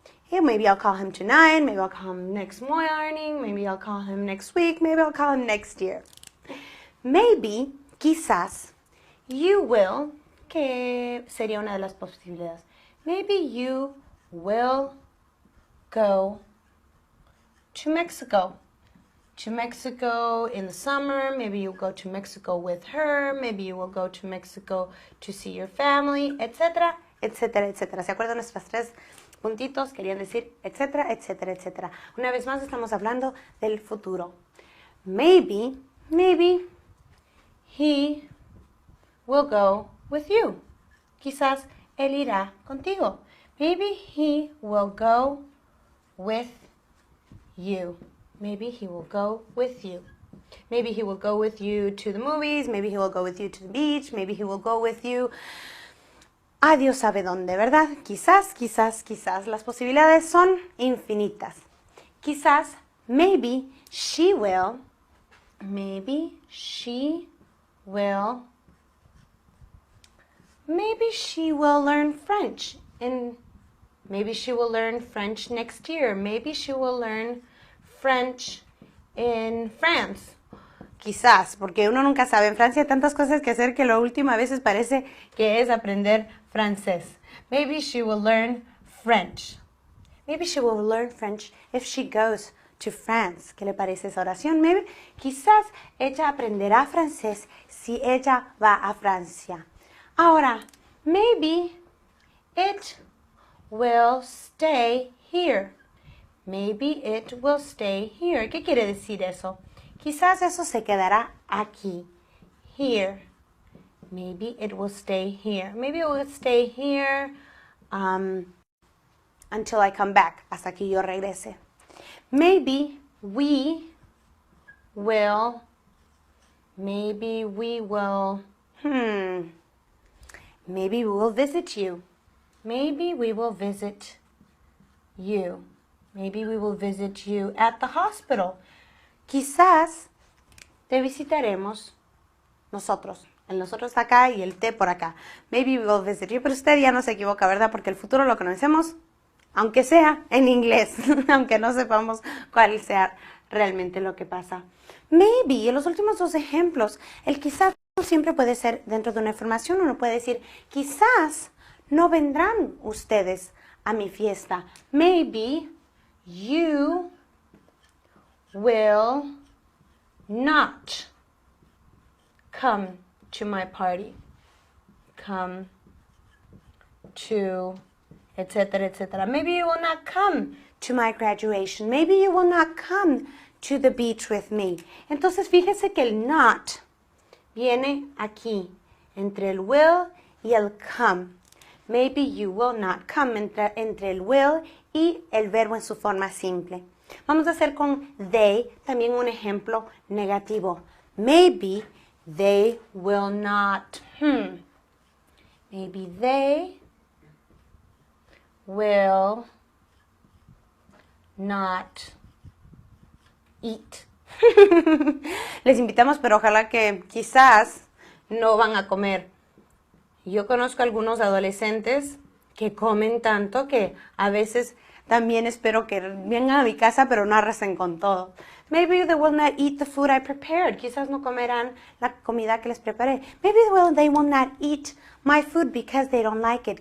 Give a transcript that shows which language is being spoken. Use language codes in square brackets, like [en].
[en] Yeah, maybe I'll call him tonight. Maybe I'll call him next morning. Maybe I'll call him next week. Maybe I'll call him next year. [es] Maybe, quizás, [en] you will, [es] que sería una de las posibilidades. [en] Maybe you will go to Mexico. To Mexico in the summer. Maybe you'll go to Mexico with her. Maybe you will go to Mexico to see your family, [es] etcétera, etcétera, etcétera. ¿Se acuerdan nuestras 3 puntitos? Querían decir etcétera, etcétera, etcétera. Una vez más estamos hablando del futuro. [en] Maybe he will go with you. [es] Quizás él irá contigo. [en] Maybe he will go with you. Maybe he will go with you. Maybe he will go with you to the movies. Maybe he will go with you to the beach. Maybe he will go with you [es] a Dios sabe dónde, ¿verdad? Quizás, quizás, quizás. Las posibilidades son infinitas. Quizás, [en] maybe she will Maybe she will learn French, and maybe she will learn French next year. Maybe she will learn French in France. [es] Quizás, porque uno nunca sabe. En Francia hay tantas cosas que hacer que la última veces parece que es aprender francés. [en] Maybe she will learn French. Maybe she will learn French if she goes to France. [es] ¿Qué le parece esa oración? Maybe, quizás ella aprenderá francés si ella va a Francia. Ahora, [en] maybe it will stay here. Maybe it will stay here. [es] ¿Qué quiere decir eso? Quizás eso se quedará aquí. [en] Here. Maybe it will stay here. Maybe it will stay here until I come back. [es] Hasta que yo regrese. [en] Maybe we will. Maybe we will visit you. Maybe we will visit you. Maybe we will visit you at the hospital. [es] Quizás te visitaremos nosotros. El nosotros está acá y el te por acá. [en] Maybe we will visit you. [es] Pero usted ya no se equivoca, ¿verdad? Porque el futuro lo conocemos, aunque sea en inglés, aunque no sepamos cuál sea realmente lo que pasa. Maybe, en los últimos dos ejemplos, el quizás no siempre puede ser dentro de una afirmación. Uno puede decir, quizás no vendrán ustedes a mi fiesta. [en] Maybe you will not come to my party. Come to, [es] etcétera, etcétera. [en] Maybe you will not come to my graduation. Maybe you will not come to the beach with me. [es] Entonces, fíjese que el not viene aquí, entre el will y el come. [en] Maybe you will not come, [es] entre el will y el verbo en su forma simple. Vamos a hacer con they también un ejemplo negativo. [en] Maybe they will not. Maybe they will not eat. [es] Les invitamos, pero ojalá que quizás no van a comer. Yo conozco algunos adolescentes que comen tanto que a veces también espero que vengan a mi casa, pero no arrasen con todo. [en] Maybe they will not eat the food I prepared. [es] Quizás no comerán la comida que les preparé. [en] Maybe they will not eat my food because they don't like it.